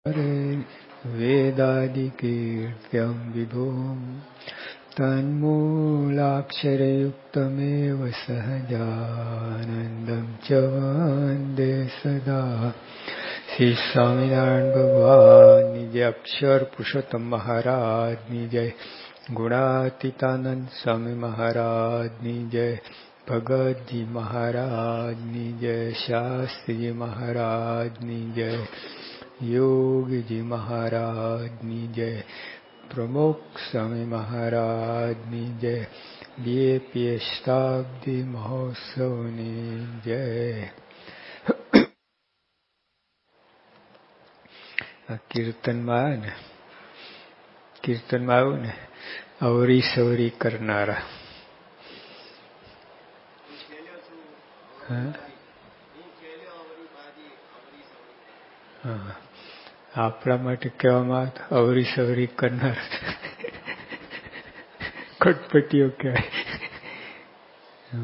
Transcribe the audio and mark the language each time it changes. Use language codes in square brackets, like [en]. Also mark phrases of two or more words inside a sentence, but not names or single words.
[sa] वेदादिकीर्त्यं विभुं तन्मूलाक्षरयुक्तमेव सहजानन्दं च वन्दे सदा। [hi] श्री स्वामिनारायण भगवान जय। अक्षर पुरुषोत्तम महाराज जय। गुणातीतानंद स्वामी महाराज जय। भगत जी महाराज जय। शास्त्री जी महाराज जय। योगी जी महाराज जय। प्रमुख स्वामी महाराज जय। बीएपी शताब्दी महोत्सव जय। [gu] કીર્તનમાં આવ્યું ને, કીર્તનમાં આવ્યું ને, અવરી સવરી કરનારા. આપણા માટે કહેવામાં અવરી સવરી કરનાર ખટપટીઓ કહેવાય.